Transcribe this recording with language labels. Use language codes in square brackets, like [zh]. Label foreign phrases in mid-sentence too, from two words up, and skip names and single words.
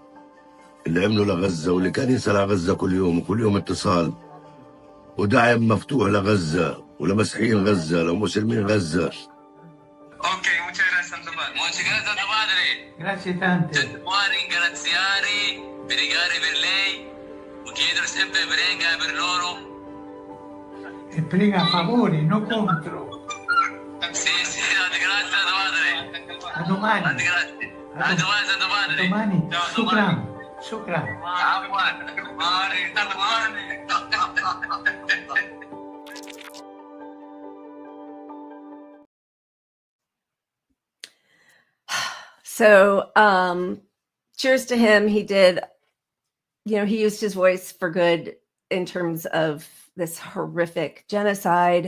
[ar] اللي عمله لغزة واللي كان يسأل على غزة كل يوم وكل يوم اتصال ودعم مفتوح لغزة ولمسيحيين غزة لمسلمين غزة. [es] Ok, muchas gracias, Santo Padre. Muchas gracias, Santo Padre. [it] Grazie tante. Santo Padre, ringraziare, pregare per lei, chiedere sempre prega per loro. E prega a favore, non contro. Sì, sì, grazie, Santo Padre. A domani. Grazie. A domani, Santo Padre. A domani. [ar] شكرا. شكرا. [it] Santo Padre. [en] So, cheers to him. He did, he used his voice for good in terms of this horrific genocide.